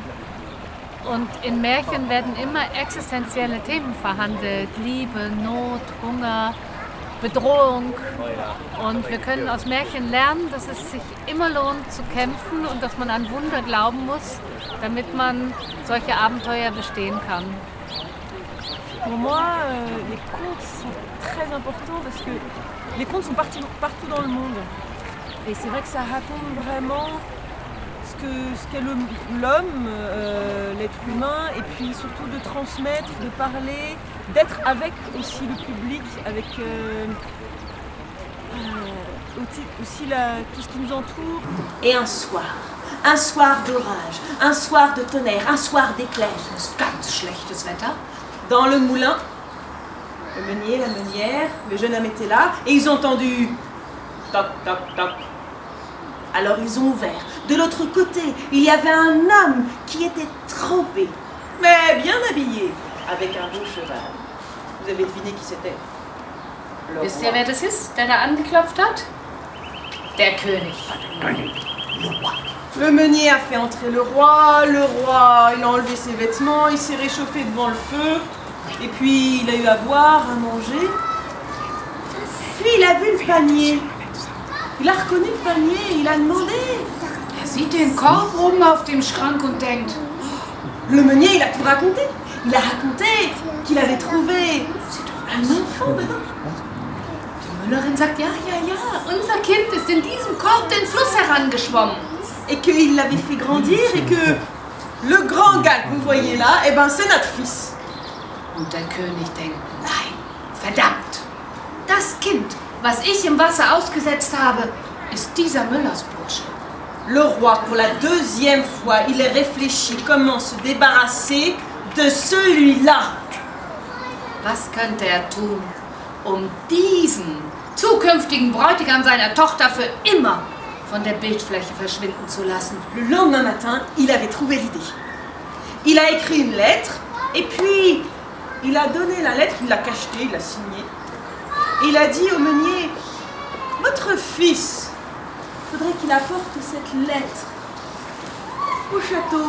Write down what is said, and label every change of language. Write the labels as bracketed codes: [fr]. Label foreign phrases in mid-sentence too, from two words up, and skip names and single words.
[de] Und in Märchen werden immer existenzielle Themen verhandelt, Liebe, Not, Hunger, Bedrohung. Und wir können aus Märchen lernen, dass es sich immer lohnt zu kämpfen und dass man an Wunder glauben muss, damit man solche Abenteuer bestehen kann. [fr] Pour moi, les contes sont très importants parce que les contes sont partout dans le monde. Et c'est vrai que ça raconte vraiment ce qu'est l'homme, l'être humain, et puis surtout de transmettre, de parler, d'être avec aussi le public, avec aussi tout ce qui nous entoure. Et un soir d'orage, un soir de tonnerre, un soir d'éclairs. [de] Ganz schlechtes Wetter. [fr] Dans le moulin, le meunier, la meunière, le jeune homme était là, et ils ont entendu toc, toc, toc. Alors ils ont ouvert. De l'autre côté, il y avait un homme qui était trempé, mais bien habillé, avec un beau cheval. Vous avez deviné qui c'était? [de] Wisst ihr, wer das ist, der da angeklopft hat? Der König. [fr] Le meunier a fait entrer le roi, il a enlevé ses vêtements, il s'est réchauffé devant le feu, et puis il a eu à boire, à manger. Puis il a vu le panier. Il a reconnu le panier, il a demandé. [de] Er sieht den Korb oben auf dem Schrank und denkt, [fr] Le meunier, il a tout raconté. Il a raconté qu'il avait trouvé un enfant dedans. [de] die Müllerin sagt, ja, unser Kind ist in diesem Korb den Fluss herangeschwommen. [fr] Et qu'il l'avait fait grandir et que le grand gars que vous voyez là, eh ben c'est notre fils. [de] Und der König denkt, nein, verdammt, das Kind, was ich im Wasser ausgesetzt habe, ist dieser Müllersbursche. [fr] Le roi, pour la deuxième fois, il a réfléchi comment se débarrasser de celui-là. [de] Was könnte er tun, um diesen zukünftigen Bräutigam seiner Tochter für immer von der Bildfläche verschwinden zu lassen? [fr] Le lendemain matin, il avait trouvé l'idée. Il a écrit une lettre et puis il a donné la lettre, il l'a cachetée, il l'a signée. Et il a dit au meunier, votre fils, il faudrait qu'il apporte cette lettre au château.